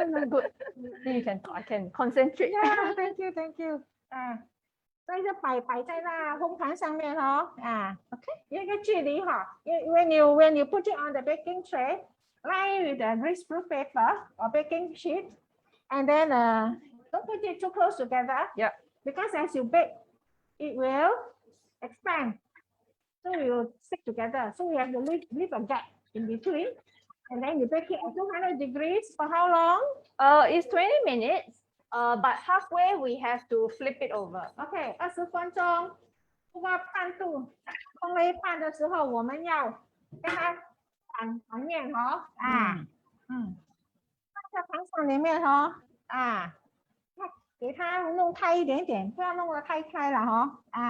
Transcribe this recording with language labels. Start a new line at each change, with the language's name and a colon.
English: Good. You can, I can concentrate. Yeah, thank you.
Chinese: 所以就摆在那烘盘上面哦。 OK， 有一个距离哈。
English: When you put it on the baking tray, line with the greaseproof paper or baking sheet, and then don't put it too close together. Yeah. Because as you bake, it will expand. So it will stick together. So we have to leave a gap in between. And then you bake it at 200 degrees for how long? It's 20 minutes. But halfway we have to flip it over.
Chinese: OK， 20分钟。不过半度烘了一半的时候，我们要跟它反面哦。放在盘上里面哦。给它弄开一点点，不要弄得太开了哈。